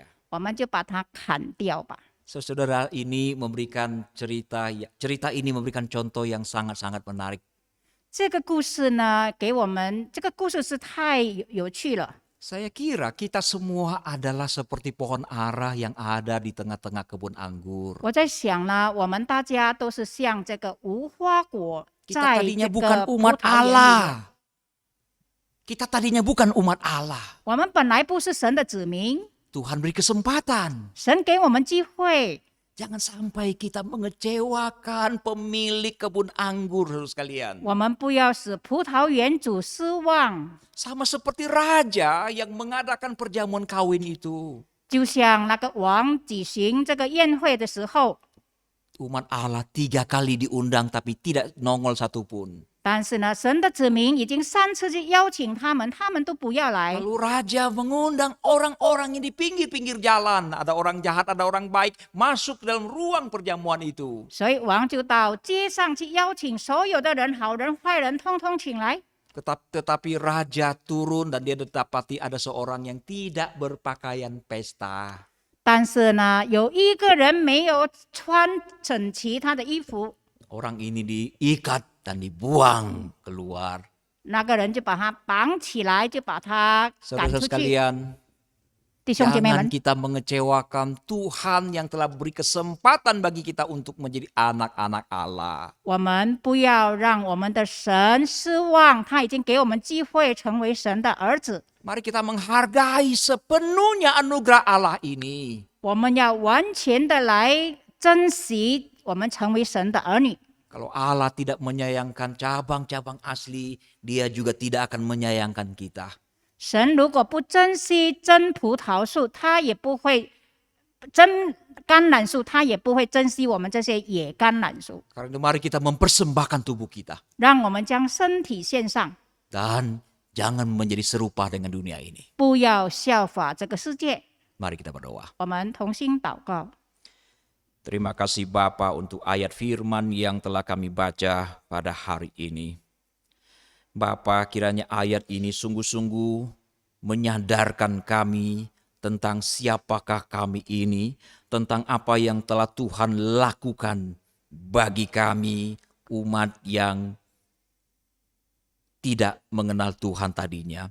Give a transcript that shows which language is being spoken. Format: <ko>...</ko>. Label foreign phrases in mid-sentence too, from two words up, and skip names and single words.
<zh>我们就把它砍掉吧。</zh> <id>Saudara ini memberikan cerita ini memberikan contoh yang sangat-sangat menarik.</id> <zh>这个故事呢，给我们这个故事是太有趣了。</zh> <id>Saya kira kita semua adalah seperti pohon ara yang ada di tengah-tengah kebun anggur.</id> <zh>我在想呢，我们大家都是像这个无花果，</zh> <id>Kita</id> <zh>在</zh> <id>tadinya</id> <zh>这</zh> <id>bukan</id> <zh>个葡</zh> <id>umat</id> <zh>萄园里。</zh> <id>Allah. Kita tadinya bukan umat Allah.</id> <zh>我们本来不是神的子民，</zh> <id>Tuhan beri kesempatan.</id> <zh>神给我们机会，</zh> <id>Jangan sampai kita mengecewakan pemilik kebun anggur, saudara sekalian.</id> <zh>我们不要使葡萄园主失望。</zh> <id>Sama seperti raja yang mengadakan perjamuan kawin itu.</id> <zh>就像那个王举行这个宴会的时候，</zh> <id>Umat Allah 3 kali diundang tapi tidak nongol satupun.</id> <zh>但是呢，神的子民已经3次去邀请他们，他们都不要来。</zh> <id>Lalu raja mengundang orang-orang yang di pinggir-pinggir jalan. Ada orang jahat, ada orang baik. Masuk dalam ruang perjamuan itu.</id> <zh>所以王就到街上去邀请所有的人，好人坏人，通通请来。</zh> <id>Tetapi raja turun dan dia didapati ada seorang yang tidak berpakaian pesta.</id> <zh>但是呢，有一个人没有穿整齐他的衣服，</zh> <id>Orang ini diikat dan dibuang keluar.</id> <zh>那个人就把他绑起来，就把他赶</zh> <id>Saudara</id> <zh>出去。</zh> <id>sekalian,</id> <zh>弟兄姐妹</zh> <id>jangan</id> <zh>们，</zh> <id>kita mengecewakan Tuhan yang telah beri kesempatan bagi kita untuk menjadi anak-anak Allah.</id> <zh>我们不要让我们的神失望，他已经给我们机会成为神的儿子。</zh> <id>Mari kita menghargai sepenuhnya anugerah Allah ini.</id> <zh>我们要完全的来珍惜我们成为神的儿女。</zh> <id>Kalau Allah tidak menyayangkan cabang-cabang asli, Dia juga tidak akan menyayangkan kita.</id> <zh>神如果不珍惜真葡萄树，他也不会真橄榄树，他也不会珍惜我们这些野橄榄树。</zh> <id>Karena itu mari kita mempersembahkan tubuh kita.</id> <zh>让我们将身体献上，</zh> <id>Dan jangan menjadi serupa dengan dunia ini.</id> <zh>不要效法这个世界。</zh> <id>Mari kita berdoa.</id> <zh>我们同心祷告。</zh> <id>Terima kasih Bapa untuk ayat firman yang telah kami baca pada hari ini. Bapa, kiranya ayat ini sungguh-sungguh menyadarkan kami tentang siapakah kami ini, tentang apa yang telah Tuhan lakukan bagi kami, umat yang tidak mengenal Tuhan tadinya.</id>